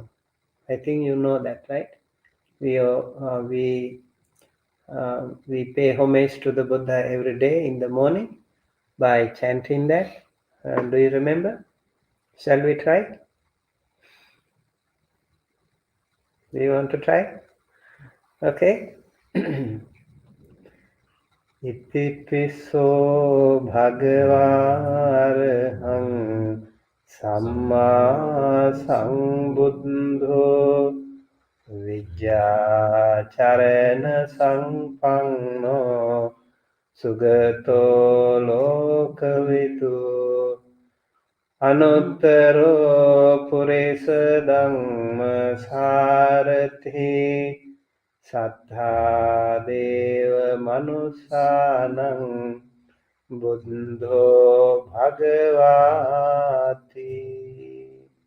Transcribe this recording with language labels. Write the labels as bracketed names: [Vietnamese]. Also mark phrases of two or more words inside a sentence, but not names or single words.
[English] I think you know that, right? We pay homage to the Buddha every day in the morning by chanting that. Do you remember? Shall we try? Do you want to try? Okay. [Pali] Itipiso Bhagavaraham Samma Sambuddho Vijjacharana Sampanno Sugato Lokavitu Anuttaro Purisa Dhamma Sarathi Sattha Deva Manusanam Buddho Bhagavati.